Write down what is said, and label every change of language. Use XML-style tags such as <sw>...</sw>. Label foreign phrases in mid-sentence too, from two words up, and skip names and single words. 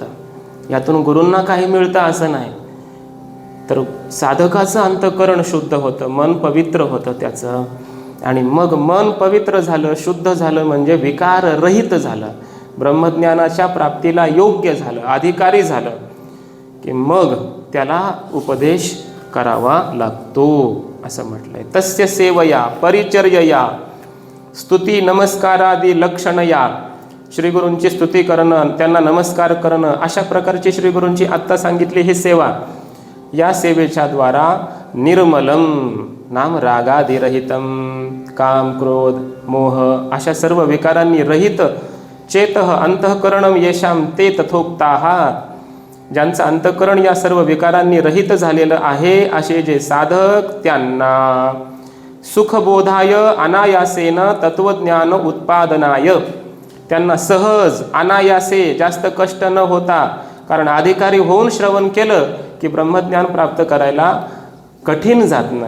<mr>यातून गुरूंना काही मिळतं असं नाही, तर साधकाचं अंतःकरण शुद्ध होतं, मन पवित्र होतं त्याचं. आणि मग मन पवित्र झालं, शुद्ध झालं म्हणजे विकाररहित झालं, ब्रह्मज्ञानाच्या प्राप्तीला योग्य झालं, अधिकारी झालं की मग त्याला उपदेश करावा लागतो असं म्हटलंय.</mr> <sa>तस्य सेवया परिचर्यया स्तुती नमस्कारादी लक्षणया.</sa> <mr>श्रीगुरूंची स्तुती करणं, त्यांना नमस्कार करणं, अशा प्रकारची श्रीगुरूंची आत्ता सांगितली ही सेवा. या सेवेच्या द्वारा</mr> <sa>निर्मलम नाम रागादिरहितम,</sa> <mr>काम, क्रोध, मोह अशा सर्व विकारांनी रहित,</mr> <sa>चेतः अंतःकरणम येषाम ते तथोक्ताः,</sa> <mr>ज्यांचं अंतःकरण या सर्व विकारांनी रहित झालेलं आहे असे जे साधक, त्यांना</mr> <sa>सुखबोधाय अनायासेन तत्वज्ञान उत्पादनाय,</sa> <mr>त्यांना सहज अनायासे, जास्त कष्ट न होता, कारण अधिकारी होऊन श्रवण केलं की ब्रह्मज्ञान प्राप्त करायला कठीण जात नाही.</mr>